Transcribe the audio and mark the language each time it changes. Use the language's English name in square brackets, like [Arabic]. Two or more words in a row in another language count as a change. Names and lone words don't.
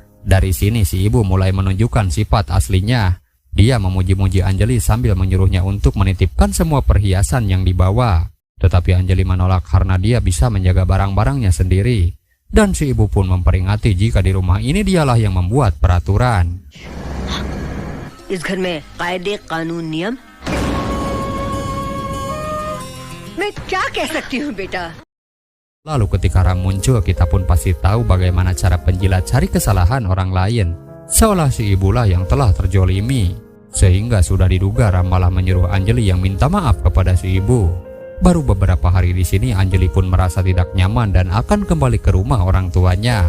[Indonesian] Dari sini si ibu mulai menunjukkan sifat aslinya. Dia memuji-muji Anjali sambil menyuruhnya untuk menitipkan semua perhiasan yang dibawa. Tetapi Anjali menolak karena dia bisa menjaga barang-barangnya sendiri. Dan si ibu pun memperingati jika di rumah ini dialah yang membuat peraturan. [Hindi] इस घर में कायदे कानून नियम मैं क्या कह सकती हूँ बेटा. [Indonesian] Lalu ketika Ram muncul, kita pun pasti tahu bagaimana cara penjilat cari kesalahan orang lain. Seolah si ibulah yang telah terjolimi. Sehingga sudah diduga Ram malah menyuruh Anjali yang minta maaf kepada si ibu. Baru beberapa hari di sini Anjali pun merasa tidak nyaman dan akan kembali ke rumah orang tuanya.